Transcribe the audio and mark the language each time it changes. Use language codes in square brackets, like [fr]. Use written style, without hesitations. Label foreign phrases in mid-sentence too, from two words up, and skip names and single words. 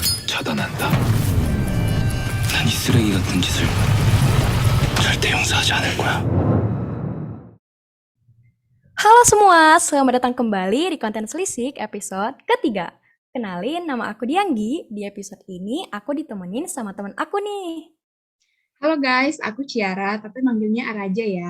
[ko] 차단한다. 난 이 쓰레기 같은 짓을 절대 용서하지 않을 거야. [id] Halo semua, selamat datang kembali di konten Selisik episode ketiga. Kenalin, nama aku Dianggi. Di episode ini aku ditemenin sama teman aku nih. Halo guys, aku Ciara, tapi manggilnya Ara aja ya.